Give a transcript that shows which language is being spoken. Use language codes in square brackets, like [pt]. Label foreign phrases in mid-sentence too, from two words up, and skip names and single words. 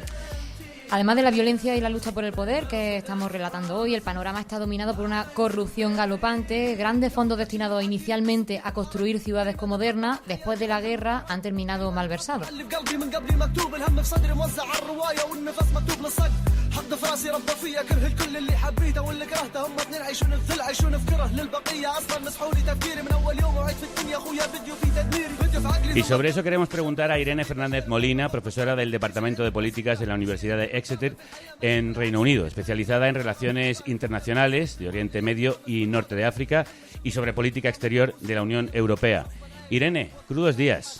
[es] Además de la violencia y la lucha por el poder que estamos relatando hoy, el panorama está dominado por una corrupción galopante. Grandes fondos destinados inicialmente a construir ciudades como Derna, después de la guerra, han terminado malversados. [ar] الحقد في راسي ربى فيا كره الكل اللي حبيته واللي كرهته هم اثنين عايشون في ظل عايشون في كره للبقيه اصلا مسحولي تفكيري من اول يوم وعيت في الدنيا اخويا فيديو في تدميري فيديو في عقلي. [es] Y sobre eso queremos preguntar a Irene Fernández Molina, profesora del Departamento de Políticas en la Universidad de Exeter en Reino Unido, especializada en relaciones internacionales de Oriente Medio y Norte de África y sobre política exterior de la Unión Europea. Irene, crudos días.